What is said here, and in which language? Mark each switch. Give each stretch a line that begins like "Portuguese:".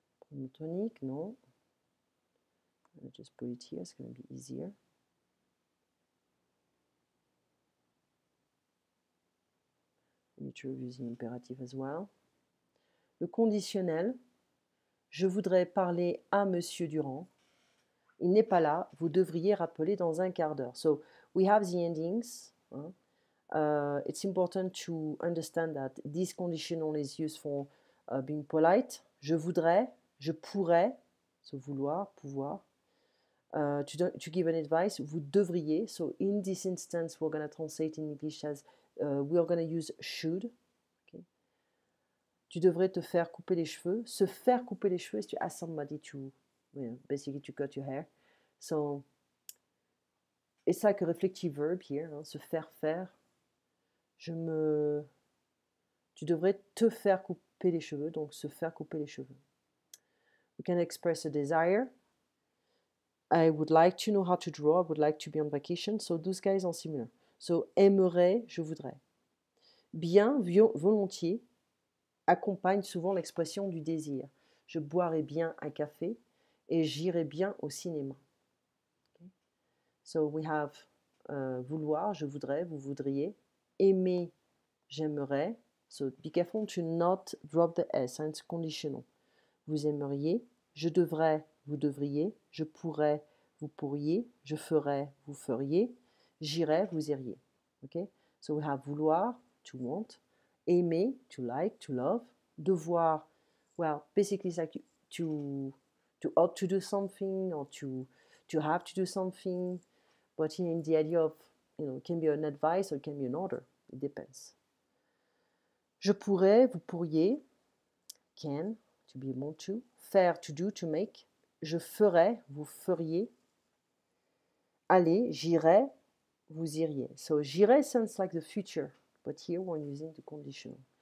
English: Monotonique, no. I'll just put it here, it's going to be easier. We need to review the imperative as well.
French: Le conditionnel, je voudrais parler à Monsieur Durand. Il n'est pas là, vous devriez rappeler dans un quart d'heure.
English: So we have the endings. It's important to understand that this conditional is used for being polite.
French: Je voudrais, je pourrais, so vouloir, pouvoir.
English: To give an advice,
French: vous devriez.
English: So in this instance, we're going to translate in English as we're going to use should. Okay.
French: Tu devrais te faire couper les cheveux. Se faire couper les cheveux
English: is to ask somebody to, basically to cut your hair. So it's like a reflective verb here,
French: se faire faire. Tu devrais te faire couper les cheveux, donc se faire couper les cheveux.
English: We can express a desire. I would like to know how to draw. I would like to be on vacation. So those guys are similar.
French: So aimerais, je voudrais. Bien, volontiers, accompagne souvent l'expression du désir. Je boirais bien un café et j'irais bien au cinéma. Okay.
English: So we have
French: vouloir, je voudrais, vous voudriez. Aimer, j'aimerais.
English: So be careful to not drop the S, it's conditional.
French: Vous aimeriez, je devrais, vous devriez, je pourrais, vous pourriez, je ferais, vous feriez, j'irais, vous iriez.
English: Okay? So we have vouloir, to want, aimer, to like, to love, devoir, well, basically it's like to ought to do something or to have to do something, but in the idea of, it can be an advice or it can be an order. It depends.
French: Je pourrais, vous pourriez, can,
English: to be able to,
French: faire,
English: to do, to make,
French: je ferais, vous feriez, aller, j'irais, vous iriez.
English: So j'irais sounds like the future, but here we're using the conditional.